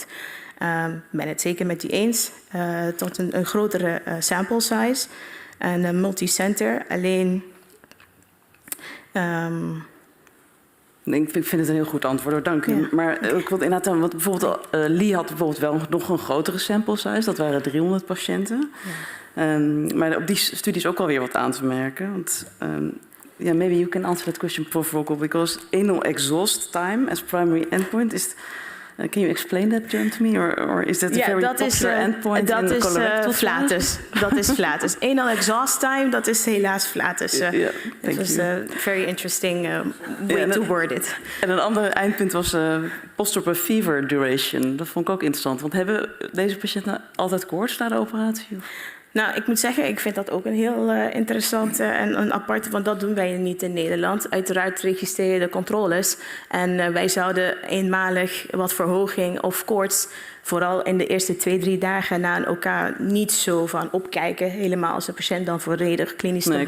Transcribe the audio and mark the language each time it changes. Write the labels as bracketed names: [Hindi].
[Dutch] Ik ben het zeker met u eens. Tot een grotere sample size en een multicenter. Alleen... Ik vind het een heel goed antwoord, dank u. Ja. Maar ik wil inderdaad, want bijvoorbeeld Lee had bijvoorbeeld wel nog een grotere sample size. Dat waren 300 patiënten. Ja. Maar op die studie is ook alweer wat aan te merken. [English] Want, maybe you can answer that question, Prof. Rockel, because anal exhaust time as primary endpoint is... can you explain that term to me? Or is that a very popular endpoint in the colorectal [Dutch] flatus. Dat is flatus. Anal exhaust time, dat is helaas flatus. [English] It was a very interesting way to word it. [Dutch] En een ander eindpunt was post-op fever duration. Dat vond ik ook interessant. Want hebben deze patiënten altijd koorts na de operatie? Nou, ik moet zeggen, ik vind dat ook een heel interessant en een apart, want dat doen wij niet in Nederland. Uiteraard registreer je de controles en wij zouden eenmalig wat verhoging of koorts, vooral in de eerste 2-3 dagen na een OK, niet zo van opkijken, helemaal als de patiënt dan volledig klinisch stabiel is.